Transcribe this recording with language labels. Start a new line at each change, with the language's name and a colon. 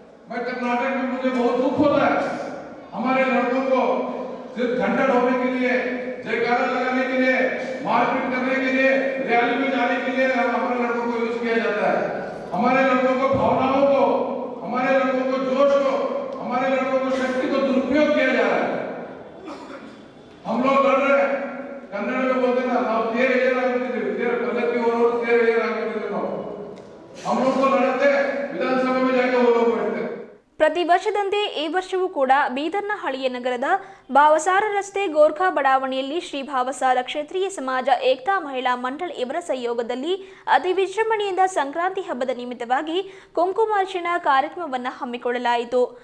Hindi: मैं कर्नाटक में मुझे बहुत दुख होता है, हमारे लड़कों को सिर्फ घंटा ढोने के लिए, जयकारा लगाने के लिए, मारपीट करने के लिए, रैली में जाने के लिए हमारे लड़कों को यूज किया जाता है। हमारे लड़कों को भावनाओं को, हमारे लड़कों को जोश को, हमारे लड़कों को शक्ति को दुरुपयोग किया जा रहा है। हम लोग लड़ रहे हैं, कन्नड़ में बोलते ना,
Kannada: ನಾವು ತೇರು ಏರಾಗುತ್ತಿದ್ದೀವಿ, ತೇರು ಪಲ್ಲಕ್ಕಿ ಹೋಗೋರು ತೇರು ಏರಾಗುತ್ತಿದ್ದೀವಿ ನಾವು।
Hindi: हम लोग को लड़ते विधानसभा में जाके वो लोग बैठते।
Kannada: ಪ್ರತಿ ವರ್ಷದಂತೆ ಈ ವರ್ಷವೂ ಕೂಡ ಬೀದರ್ನ ಹಳಿಯ ನಗರದ ಭಾವಸಾರ ರಸ್ತೆ ಗೋರ್ಖಾ ಬಡಾವಣೆಯಲ್ಲಿ ಶ್ರೀ ಭಾವಸಾರ ಕ್ಷತ್ರಿಯ ಸಮಾಜ ಏಕ್ತಾ ಮಹಿಳಾ ಮಂಡಲ್ ಇವರ ಸಹಯೋಗದಲ್ಲಿ ಅತಿ ವಿಜೃಂಭಣೆಯಿಂದ ಸಂಕ್ರಾಂತಿ ಹಬ್ಬದ ನಿಮಿತ್ತವಾಗಿ ಕುಂಕುಮಾರ್ಚನ ಕಾರ್ಯಕ್ರಮವನ್ನು ಹಮ್ಮಿಕೊಳ್ಳಲಾಯಿತು.